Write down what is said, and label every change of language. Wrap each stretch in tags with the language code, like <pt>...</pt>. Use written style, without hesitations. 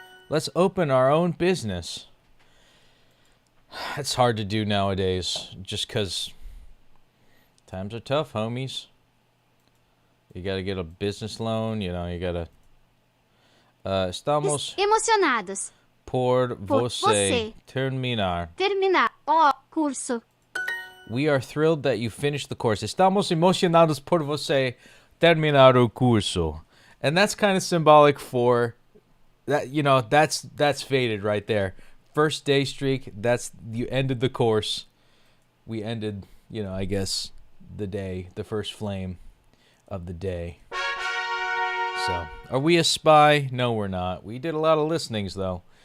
<en>Let's open our own business. It's hard to do nowadays just because times are tough, homies. You got to get a business loan, you got to...</en> <pt>estamos Emocionados. por você você terminar Terminar. O curso.</pt> <en>We are thrilled that you finished the course.</en> <pt>Estamos emocionados por você terminar o curso.</pt> <en>And that's kind of symbolic for that, you know, that's faded right there. First day streak, you ended the course. We ended, you know, I guess the day, the first flame of the day. So, are we a spy? No, we're not. We did a lot of listenings though.</en>